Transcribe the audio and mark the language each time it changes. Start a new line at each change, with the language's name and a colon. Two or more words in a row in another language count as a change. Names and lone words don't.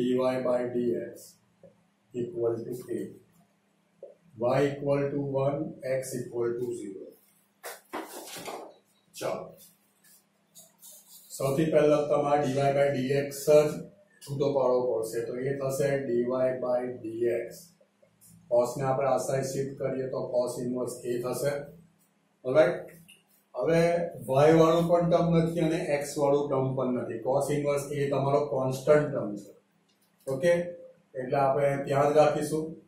English: by dx equal to a, y equal to 1, x equal to 0.
Gujarati: ચાલો સૌથી પહેલા તમારે
English: dy by dx
Gujarati: જ છૂટો પાડવો પડશે તો એ થશે
English: dy by dx cos
Gujarati: ને આપણે આ સાઈડ શિફ્ટ કરીએ તો
English: cos inverse a
Gujarati: થશે ઓલરાઈટ હવે y વાળું પણ ટર્મ નથી અને x વાળું ટર્મ પણ નથી
English: cos inverse
Gujarati: એ તમારો
English: constant term
Gujarati: છે ઓકે એટલે આપણે ત્યાં જ રાખીશું